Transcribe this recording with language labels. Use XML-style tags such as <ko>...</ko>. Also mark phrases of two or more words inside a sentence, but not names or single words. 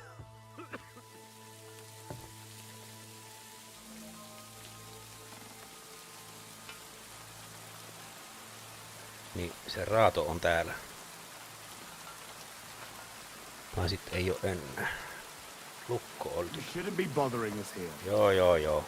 <fi>Niin se raato on täällä. Tai sit ei oo enää. Lukko oli.</fi> <en>You shouldn't be bothering us here.</en> <fi>Joo.</fi>